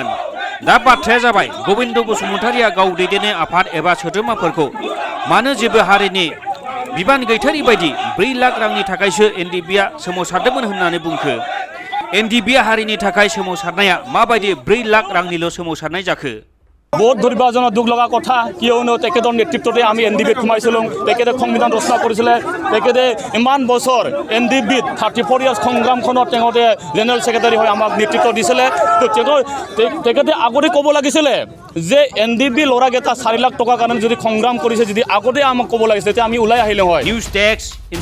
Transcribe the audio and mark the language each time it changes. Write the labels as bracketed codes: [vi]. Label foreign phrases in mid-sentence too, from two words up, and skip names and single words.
[brx] दा बाथ्राया जाबाय गोविंद बसुमतारीया गाव दैदेननाय आफाद एबा सोद्रोमाफोरखौ मानो जेबो हारिनि बिबान गैथारि बायदि 4 लाख रांनि थाखायसो एनडिबिआ सोमावसारदोंमन होननानै बुंखो। एनडिबिआ हारिनि थाखाय सोमावसारनाया माबायदि 4 लाख रांनिल' सोमावसारनाय जाखो? [as] বহুত ধৰিবাজনৰ দুখ লগা কথা, কিয়নো তেখেতৰ নেতৃত্বতে আমি এনডিবিত সোমাইছিলোঁ। তেখেতে সংবিধান ৰচনা কৰিছিলে, তেখেতে ইমান বছৰ এনডিবিত 34 ইয়াৰ্ছ সংগ্ৰামখনত তেওঁতে [en] general secretary [as] হৈ আমাক নেতৃত্ব দিছিলে। তো তেখেতে আগতে ক'ব লাগিছিলে যে এনডিবি ল'ৰাকেইটা 4 লাখ টকাৰ কাৰণে যদি সংগ্ৰাম কৰিছে, যদি আগতে আমাক ক'ব লাগিছিলে তেতিয়া আমি ওলাই আহিলে হয়।